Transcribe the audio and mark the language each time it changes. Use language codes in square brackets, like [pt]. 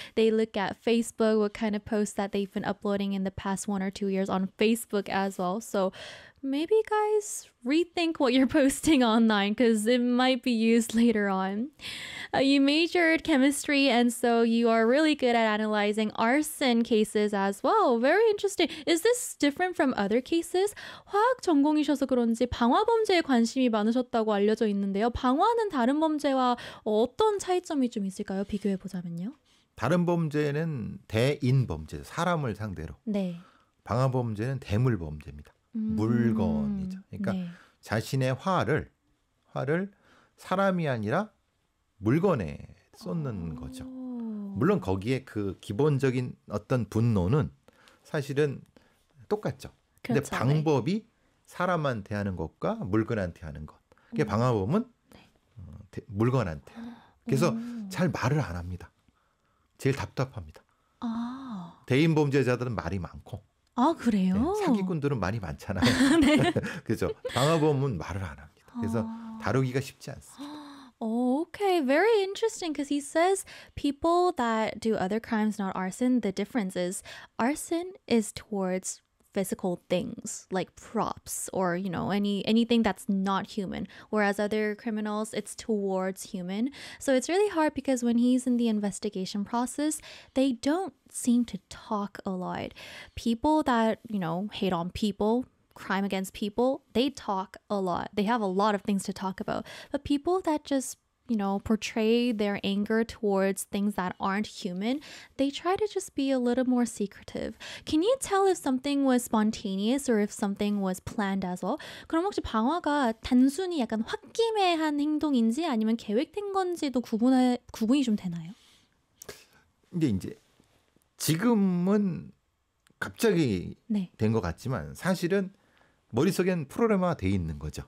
[en] They look at Facebook, what kind of posts that they've been uploading in the past 1 or 2 years on Facebook as well. So maybe, guys, rethink what you're posting online because it might be used later on. You majored chemistry, and so you are really good at analyzing arson cases as well. Very interesting. Is this different from other cases? [ko] 화학 전공이셔서 그런지 방화 범죄에 관심이 많으셨다고 알려져 있는데요. 방화는 다른 범죄와 어떤 차이점이 좀 있을까요? 비교해보자면요. 다른 범죄는 대인 범죄, 사람을 상대로. 네. 방화 범죄는 대물 범죄입니다. 물건이죠. 그러니까 네. 자신의 화를 사람이 아니라 물건에 쏟는 거죠. 물론 거기에 그 기본적인 어떤 분노는 사실은 똑같죠. 그렇죠. 근데 방법이 네. 사람한테 하는 것과 물건한테 하는 것. 그게 방화범은 네. 물건한테. 그래서 잘 말을 안 합니다. 제일 답답합니다. 아. 대인 범죄자들은 말이 많고. 아, 그래요? 네, 사기꾼들은 많이 많잖아요. 네. 그죠? 방화범은 말을 안 합니다. 그래서 다루기가 쉽지 않습니다. [en] Okay, very interesting because he says people that do other crimes, not arson, the difference is arson is towards physical things like props or, you know, anything that's not human. Whereas other criminals, it's towards human. So it's really hard because when he's in the investigation process, they don't seem to talk a lot. People that, you know, hate on people, crime against people, they talk a lot. They have a lot of things to talk about. But people that just, you know, portray their anger towards things that aren't human, they try to just be a little more secretive. Can you tell if something was spontaneous or if something was planned as well? [ko] 그럼 혹시 방화가 단순히 약간 홧김에한 행동인지 아니면 계획된 건지도 구분이 좀 되나요? 근데 이제 지금은 갑자기 네. 된 것 같지만 사실은 머릿속엔 프로그램화 돼 있는 거죠.